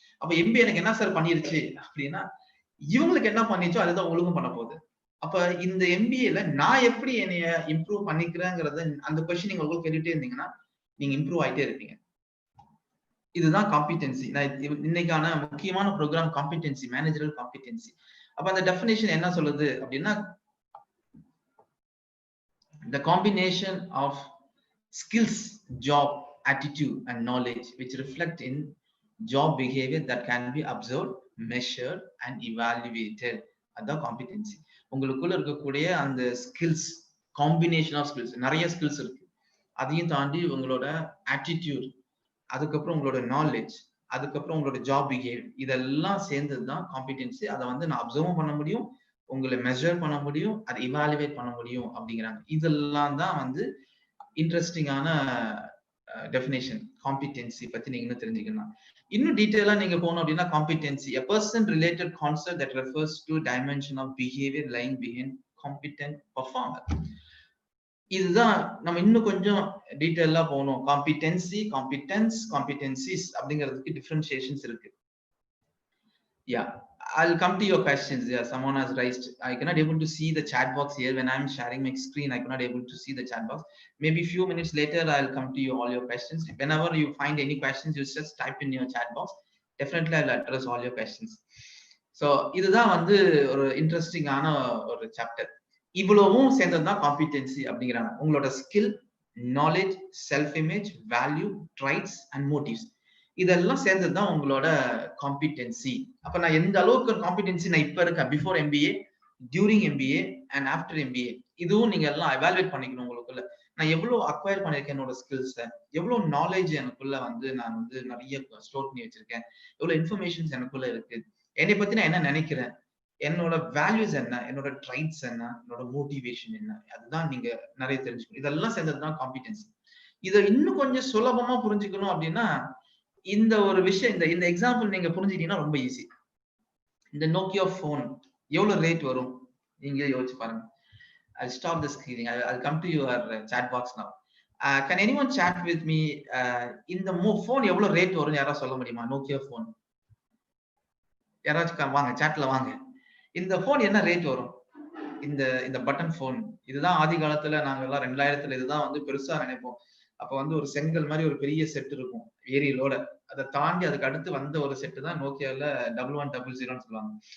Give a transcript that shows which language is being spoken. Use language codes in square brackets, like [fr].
[ta] அப்ப எம்பிஏ எனக்கு என்ன சார் பண்ணிருச்சு அப்படின்னா இவங்களுக்கு என்ன பண்ணிச்சோ அதுதான் ஒழுங்கும் பண்ண போகுது. அப்ப இந்த எம்பிஏல நான் எப்படி என்னைய இம்ப்ரூவ் பண்ணிக்கிறேங்கிறத அந்த கொஸ்டின் நீங்க உங்களுக்கு கேட்டுட்டே இருந்தீங்கன்னா நீங்க இம்ப்ரூவ் ஆயிட்டே இருப்பீங்க. இதுதான் காம்பிடென்சி. நான் இன்னைக்கான முக்கியமான ப்ரோக்ராம் காம்பிடென்சி, மேனேஜரல் காம்பிடென்சி. அப்ப அந்த டெஃபினேஷன் என்ன சொல்லுது அப்படின்னா [en] the combination of skills, job, attitude and knowledge which reflect in job behavior that can be observed, measured and evaluated. [ta] அதான் காம்பிடென்சி. உங்களுக்குள்ள இருக்கக்கூடிய அந்த ஸ்கில்ஸ், காம்பினேஷன் ஆஃப் ஸ்கில்ஸ், நிறைய ஸ்கில்ஸ் இருக்கு. அதையும் தாண்டி உங்களோட ஆட்டிடியூட், அதுக்கப்புறம் உங்களோட நாலேஜ், அதுக்கப்புறம் உங்களோட ஜாப் பிஹேவியர், இதெல்லாம் சேர்ந்தது தான் காம்பிடென்சி. அதை வந்து நான் அப்சர்வும் பண்ண முடியும், உங்களை மெஷர் பண்ண முடியும், அதை இவாலுவேட் பண்ண முடியும் அப்படிங்கிறாங்க. இதெல்லாம் தான் வந்து இன்ட்ரெஸ்டிங்கான டெஃபினேஷன் காம்பிடென்சி பத்தி நீங்க இன்னும் தெரிஞ்சுக்கணும். இன்னும் டீட்டெயிலா நீங்க போகணும் அப்படின்னா competency [en] a person related concept that refers to dimension of behavior lying behind competent performer. [ta] இதுதான் நம்ம இன்னும் கொஞ்சம் டீட்டெயிலா போகணும். காம்பிடென்சி, காம்பிடன்ஸ், காம்பிடென்சிஸ் அப்படிங்கிறதுக்கு டிஃபரன்சியேஷன்ஸ் இருக்கு. [en] Yeah, I'll come to your questions. Yeah, someone has raised. I cannot able to see the chat box here when I'm sharing my screen. I cannot able to see the chat box. Maybe few minutes later, I'll come to you all your questions. Whenever you find any questions, you just type in your chat box. Definitely, I'll address all your questions. [ta] So, இதுதான் வந்து ஒரு இன்ட்ரெஸ்டிங்கான ஒரு chapter. இவ்வளவும் சேர்ந்ததுதான் competency அப்படிங்கிறாங்க. உங்களோட skill, knowledge, self image, value, traits and motives இதெல்லாம் சேர்ந்ததுதான் உங்களோட காம்பிடென்சி. அப்ப நான் எந்த அளவுக்கு காம்பிடென்சி நான் இப்ப இருக்கேன், before MBA, during MBA and after MBA, இதுவும் நீங்க எல்லாம் எவாலுவேட் பண்ணிக்கணும். உங்களுக்குள்ள நான் எவ்வளவு அக்வயர் பண்ணிருக்கேன், என்னோட ஸ்கில்ஸை, எவ்வளவு நாலேஜ் எனக்குள்ள வந்து நான் வந்து நிறைய ஸ்டோர் பண்ணி வச்சிருக்கேன், எவ்வளவு இன்ஃபர்மேஷன்ஸ் எனக்குள்ள இருக்கு, என்னை பத்தி நான் என்ன நினைக்கிறேன், என்னோட வேல்யூஸ் என்ன, என்னோட ட்ரைட்ஸ் என்ன, என்னோட மோட்டிவேஷன் என்ன, அதுதான் நீங்க நிறைய தெரிஞ்சுக்கணும். இதெல்லாம் சேர்ந்ததுதான் காம்பிடென்சி. இதை இன்னும் கொஞ்சம் சுலபமா புரிஞ்சுக்கணும் அப்படின்னா இந்த ஒரு விஷயம், இந்த எக்ஸாம்பிள் நீங்க புரிஞ்சுக்கிட்டீங்கன்னா ரொம்ப ஈஸி. இந்த நோக்கியா போன் எவ்வளவு ரேட் வரும் நீங்களே யோசிச்சு பாருங்க. [en] I'll stop the screening. I'll come to your chat box now. Can anyone chat with me? [ta] இந்த phone எவ்வளவு ரேட் வரும் யாராவது சொல்ல முடியுமா? நோக்கியா போன் யாராச்சும் வாங்க, சாட்ல வாங்க. இந்த போன் என்ன ரேட் வரும்? இந்த பட்டன் போன் இதுதான் ஆதி காலத்துல நாங்க எல்லாம் 2000ல இதுதான் வந்து பெருசா நினைப்போம். அப்ப வந்து ஒரு செங்கல் மாதிரி ஒரு பெரிய செட் இருக்கும் ஏரியலோட. அதை தாண்டி அதுக்கு அடுத்து வந்த ஒரு செட்டு தான் நோக்கியால 1100 சொல்லுவாங்க.